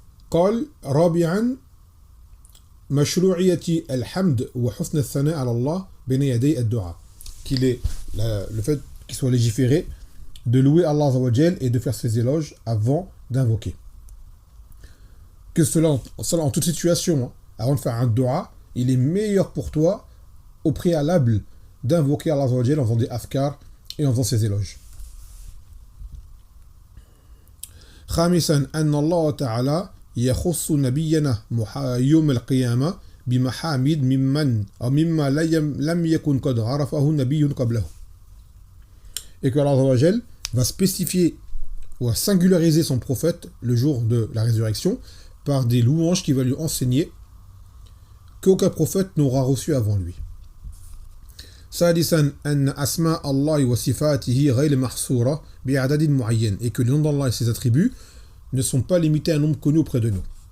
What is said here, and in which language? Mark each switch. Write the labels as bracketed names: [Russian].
[Arabic] قال رابعا مشروعية الحمد وحسن الثناء على الله بين يدي الدعاء, [French] qu'il est le fait qu'il soit légiféré de louer Allah [Arabic] Azza wa Jal [French] et de faire ses éloges avant d'invoquer. Que cela en toute situation, hein, avant de faire un dua, il est meilleur pour toi au préalable d'invoquer Allah [Arabic] Azza wa Jal [French] en faisant des afkar et en faisant ses éloges. [Arabic] خامسا أن الله تعالى يخص نبينا يوم القيامة بمحامد مما لم يكن قد عرفه نبي قبله. [French] Et que Allah va spécifier ou singulariser son prophète le jour de la résurrection par des louanges qui va lui enseigner qu'aucun prophète n'aura reçu avant lui. [Arabic] سادسا أن أسماء الله وصفاته غير محصورة بعدد معين, [French] et que les noms d'Allah et ses attributs ne sont pas limités à un nombre connu auprès de nous.